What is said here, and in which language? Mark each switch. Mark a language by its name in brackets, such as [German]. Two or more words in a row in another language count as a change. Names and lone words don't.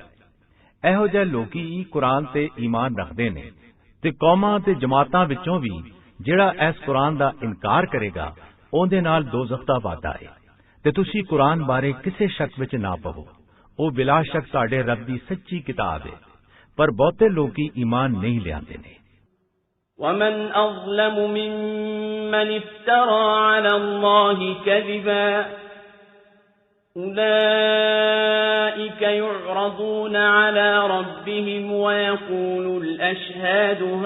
[Punjabi] ਇਹੋ ਜਿਹੇ ਲੋਕੀ ਹੀ ਕੁਰਾਨ ਤੇ ਈਮਾਨ ਰੱਖਦੇ ਨੇ ਤੇ ਕੌਮਾਂ ਤੇ ਜਮਾਤਾਂ ਵਿੱਚੋਂ ਵੀ ਜਿਹੜਾ ਇਸ ਕੁਰਾਨ ਦਾ ਇਨਕਾਰ ਕਰੇਗਾ ਉਹਦੇ ਨਾਲ ਦੋਜ਼ਖ ਦਾ ਵਾਅਦਾ ਹੈ। ਤੇ ਤੁਸੀਂ ਕੁਰਾਨ ਬਾਰੇ ਕਿਸੇ ਸ਼ੱਕ ਵਿੱਚ ਨਾ ਪਵੋ, ਉਹ ਬਿਲਾ ਸ਼ੱਕ ਸਾਡੇ ਰੱਬ ਦੀ ਸੱਚੀ ਕਿਤਾਬ ਹੈ, ਪਰ ਬਹੁਤੇ ਲੋਕੀ ਈਮਾਨ ਨਹੀਂ ਲਿਆਂਦੇ ਨੇ। [Arabic] ومن أظلم ممن افترى على الله كذبا أولئك يعرضون على ربهم ويقول الأشهاد